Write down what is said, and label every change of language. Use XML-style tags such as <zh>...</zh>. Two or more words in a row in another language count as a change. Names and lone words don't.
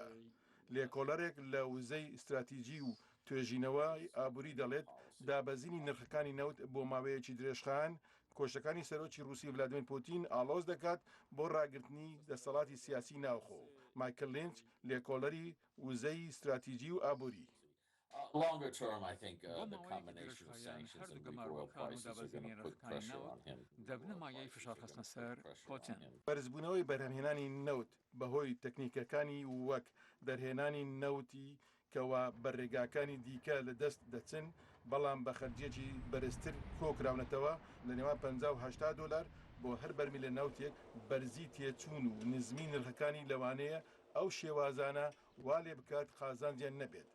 <ckb>لێکۆڵەرێک لە وزەی استراتیژی و توێژینەوەی ئابووری دەڵێت دابەزینی نرخەکانی نەوت بۆ ماوەیەکی درێژخان کۆشەکانی سەرۆکی رووسی ڤلادیمیر پوتین ئاڵۆز دەکات بۆ ڕاگررتنی دەسەڵاتی سیاسی ناوخۆ. مایکل لینچ لێکۆڵەری وزەی استراتیژی و ئابووری.</ckb> <en>Longer term, I think the combination of sanctions and weak oil prices are going to put pressure on him.</en> <ckb>بەرزبوونەوەی بەرهەمهێنانی نەوت بەهۆی تەکنیکەکانی وەک دەرهێنانی نەوتی کەوا بەڕێگاکانی دیکە لە دەست دەچن بەڵام بە خەرجێکی بەرزتر کۆکراونەتەوە لە نێوان 50-80 دلار بۆ هەر بەرمی لە ناوتێک بەرزی تێچوون و نزمی نرخەکانی لەوانەیە ئەو شێوازانە وا لێ بکات خازانجیان نەبێت.</ckb>